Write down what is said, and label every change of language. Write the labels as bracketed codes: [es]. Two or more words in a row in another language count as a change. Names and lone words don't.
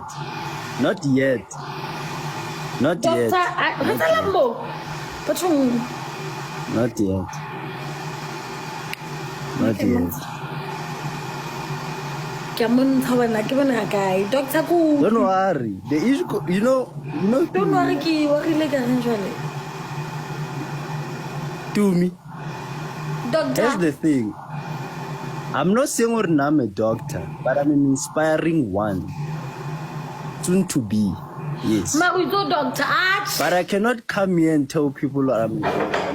[en] Not yet. Not yet. Not yet. Not yet. Doctor Ku. Don't worry. The issue, you know. Don't worry, ki wakile ka njwale. To me. Doctor. Here's the thing. I'm not saying I'm a doctor, but I'm an inspiring one. Soon to be. Yes. Maruzo doctor Arch. But I cannot come here and tell people I'm a doctor.